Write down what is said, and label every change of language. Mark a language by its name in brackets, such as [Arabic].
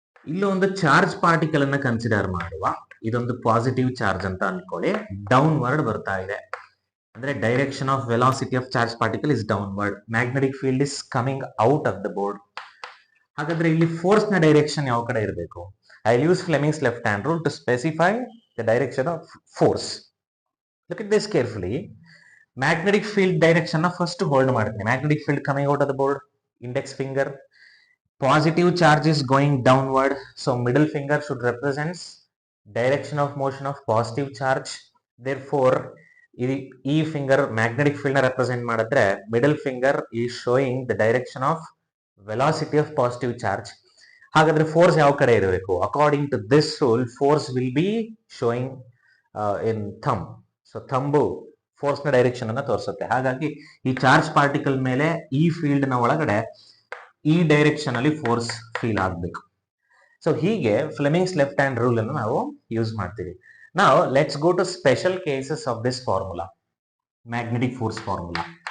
[Kannada] ಇಲ್ಲಿ ಒಂದು charge particle ಅನ್ನ ಕನ್ಸಿಡರ್ ಮಾಡುವ, ಇದೊಂದು ಪಾಸಿಟಿವ್ ಚಾರ್ಜ್ ಅಂತ ಅನ್ಕೊಳ್ಳಿ, ಡೌನ್ವರ್ಡ್ ಬರ್ತಾ ಇದೆ. [English] ಅಂದ್ರೆ direction of velocity of charge particle is downward, magnetic field is coming out of the board. [Kannada] ಹಾಗಾದ್ರೆ ಇಲ್ಲಿ ಫೋರ್ಸ್ ನ ಡೈರೆಕ್ಷನ್ ಯಾವ ಕಡೆ ಇರಬೇಕು? [English] I use Fleming's left hand rule to specify the direction of force. Look at this carefully. Magnetic field direction na first hold [Kannada] ಮಾಡ್ತೀನಿ. [English] Magnetic field coming out of the board, index finger. Positive charge is going downward, so middle finger should represents direction of motion of positive charge. Therefore, ಈ finger magnetic field na represent ಮಾಡಿದ್ರೆ middle finger is showing the direction of velocity of positive charge. [Kannada] ಹಾಗಾದ್ರೆ force ಯಾವ ಕಡೆ ಇರಬೇಕು? [English] According to this rule, force will be showing in thumb. [Kannada] So ಥಂಬು force ನ direction ಅನ್ನ ತೋರಿಸುತ್ತೆ. ಹಾಗಾಗಿ ಈ ಚಾರ್ಜ್ ಪಾರ್ಟಿಕಲ್ ಮೇಲೆ ಈ ಫೀಲ್ಡ್ ನ ಒಳಗಡೆ ಈ ಡೈರೆಕ್ಷನ್ ಅಲ್ಲಿ ಫೋರ್ಸ್ ಫೀಲ್ ಆಗ್ಬೇಕು. ಸೊ ಹೀಗೆ ಫ್ಲೆಮಿಂಗ್ಸ್ ಲೆಫ್ಟ್ ಹ್ಯಾಂಡ್ ರೂಲ್ ಅನ್ನು ನಾವು ಯೂಸ್ ಮಾಡ್ತೀವಿ. [English] ನಾವು let's go to special cases of this formula, magnetic force formula.